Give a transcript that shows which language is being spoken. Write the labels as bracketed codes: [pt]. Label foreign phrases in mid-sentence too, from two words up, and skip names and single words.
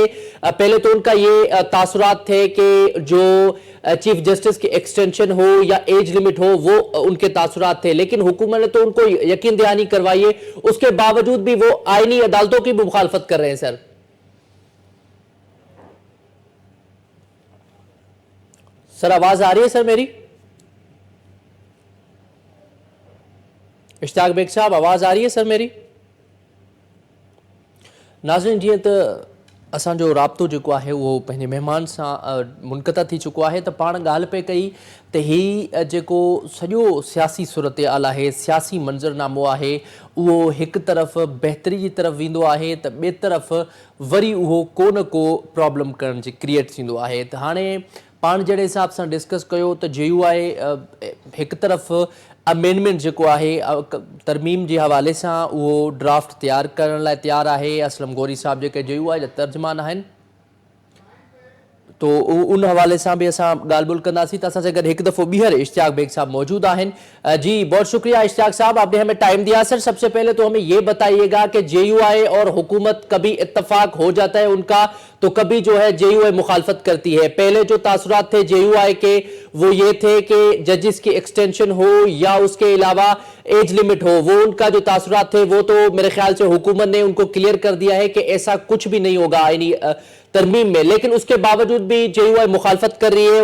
[ur] پہلے تو ان کا یہ تاثرات تھے کہ جو [en] Chief Justice [ur] کی ایکسٹینشن ہو یا [en] age limit [ur] ہو وہ ان کے تاثرات تھے، لیکن حکومت نے تو ان کو یقین دہانی کروائی ہے، اس کے باوجود بھی وہ آئینی عدالتوں کی بھی مخالفت کر رہے ہیں. سر سر آواز آ رہی ہے سر میری? اشتیاق بیگ صاحب آواز آ رہی ہے سر میری? [sd] नाज़रीन जीअं त असांजो राब्तो जेको आहे उहो पंहिंजे महिमान सां मुनक़ता थी चुको आहे, त पाण ॻाल्हि पे कई त ही जेको सॼो सियासी सूरत हाल आहे, सियासी मंज़रनामो आहे, उहो हिकु तरफ़ बहितरी जी तरफ़ वेंदो आहे त ॿिए तरफ़ वरी उहो को न को प्रॉब्लम करण जी क्रिएट थींदो आहे। त हाणे पाण जहिड़े हिसाब सां डिस्कस कयो त JUI हिकु तरफ़ अमेंडमेंट जेको आहे तरमीम जे हवाले सां उहो ड्राफ्ट तयारु करण लाइ तयारु आहे। असलम गौरी साहब जेके JUI जा तर्जमान आहिनि, [ur] تو ان حوالے سے بھی [sd] असां ॻाल्हि ॿोल कंदासीं। त असां सां गॾु हिकु दफ़ो ॿीहर इश्तियाक बेग साहब मौजूद आहिनि। [ur] جی بہت شکریہ اشتیاق صاحب، آپ نے ہمیں ٹائم دیا۔ سر سب سے پہلے تو ہمیں یہ بتائیے گا کہ JUI اور حکومت کبھی اتفاق ہو جاتا ہے ان کا، تو کبھی جو ہے JUI مخالفت کرتی ہے. پہلے جو تاثرات تھے JUI کے وہ یہ تھے کہ ججز کی ایکسٹینشن ہو یا اس کے علاوہ [en] age limit [ur] ہو، وہ ان کا جو تاثرات تھے وہ تو میرے خیال سے حکومت نے ان کو کلیئر کر دیا ہے کہ ایسا کچھ بھی نہیں ہوگا آئینی ترمیم میں، لیکن اس کے باوجود بھی JUI مخالفت کر رہی ہے.